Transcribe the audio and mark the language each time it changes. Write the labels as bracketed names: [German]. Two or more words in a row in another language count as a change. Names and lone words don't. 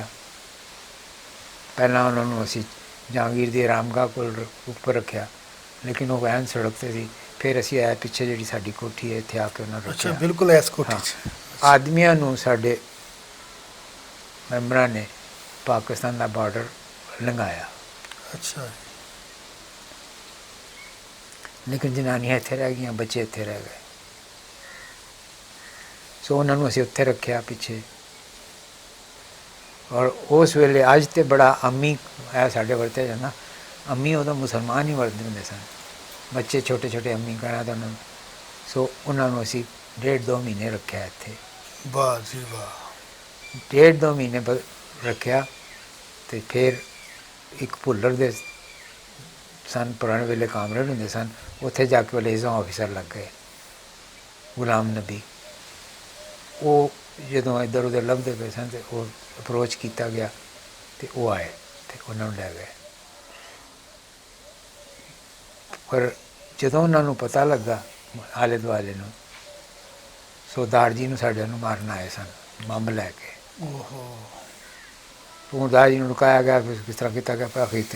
[Punjabi] ਪਹਿਲਾਂ ਉਹਨਾਂ ਨੂੰ ਅਸੀਂ ਜਹਾਂਗੀਰ ਦੀ ਆਰਾਮਗਾਹ ਕੋਲ ਉੱਪਰ ਰੱਖਿਆ, ਲੇਕਿਨ ਉਹ ਵੈਨ ਸੜਕ 'ਤੇ ਸੀ। ਫਿਰ ਅਸੀਂ ਆਏ ਪਿੱਛੇ ਜਿਹੜੀ ਸਾਡੀ ਕੋਠੀ ਹੈ, ਇੱਥੇ ਆ ਕੇ ਉਹਨਾਂ ਨੂੰ ਰੱਖਿਆ। ਬਿਲਕੁਲ ਇਸ ਕੋਠੀ 'ਚ ਆਦਮੀਆਂ ਨੂੰ ਸਾਡੇ ਮੈਂਬਰਾਂ ਨੇ ਪਾਕਿਸਤਾਨ ਕਾ ਬਾਰਡਰ ਲੰਘਾਇਆ, ਅੱਛਾ ਜੀ। ਲੇਕਿਨ ਜਨਾਨੀਆਂ ਇੱਥੇ ਰਹਿ ਗਈ, ਬੱਚੇ ਇੱਥੇ ਰਹਿ ਗਏ। ਸੋ ਉਨ੍ਹਾਂਨੇ ਅਸੀਂ ਉੱਥੇ ਰੱਖਿਆ ਪਿੱਛੇ। ਔਰ ਉਸ ਵੇਲੇ ਅੱਜ ਤੋਂ ਬੜਾ ਅੰਮੀ ਹੈ ਸਾਡੇ ਵਰਤਿਆ ਜਾਣਾ, ਅੰਮੀ ਉਦੋਂ ਮੁਸਲਮਾਨ ਹੀ ਵਰਤਦੇ ਹੁੰਦੇ ਸਨ, ਬੱਚੇ ਛੋਟੇ ਛੋਟੇ ਅੰਮੀ ਕਹਿਣਾ ਤਾਂ ਉਨ੍ਹਾਂਨੇ। ਸੋ ਉਨ੍ਹਾਂਨੇ ਅਸੀਂ 1.5-2 ਮਹੀਨੇ ਰੱਖਿਆ ਇੱਥੇ। ਵਾਹ ਜੀ ਵਾਹ। 1.5-2 ਮਹੀਨੇ ਰੱਖਿਆ। ਤਾਂ ਫਿਰ ਇੱਕ ਭੁੱਲਰ ਦੇ ਸਨ, ਪੁਰਾਣੇ ਵੇਲੇ ਕਾਮਰੇਡ ਹੁੰਦੇ ਸਨ, ਉੱਥੇ ਜਾਕੇ [English] liaison officer [Punjabi] ਲੱਗ ਗਏ ਗੁਲਾਮ ਨਬੀ। ਉਹ ਜਦੋਂ ਇੱਧਰ ਉੱਧਰ ਲੱਭਦੇ ਪਏ ਸਨ ਤਾਂ ਉਹ ਅਪ੍ਰੋਚ ਕੀਤਾ ਗਿਆ ਤਾਂ ਉਹ ਆਏ ਤਾਂ ਉਨ੍ਹਾਂਨੇ ਲੈ ਗਏ। ਪਰ ਜਦੋਂ ਉਨ੍ਹਾਂਨੇ ਪਤਾ ਲੱਗਾ ਆਲੇ ਦੁਆਲੇ ਨੂੰ, ਸਰਦਾਰ ਜੀ ਸਾਡੇ ਨੂੰ ਮਾਰਨ ਆਏ ਸਨ ਬੰਬ ਲੈਕੇ। ਓਹੋ। ਸਰਦਾਰ ਜੀ ਨੂੰ ਲੁਕਾਇਆ ਗਿਆ, ਫਿਰ ਕਿਸ ਤਰ੍ਹਾਂ ਕੀਤਾ ਗਿਆ ਪਾਖੀ ਤੇ।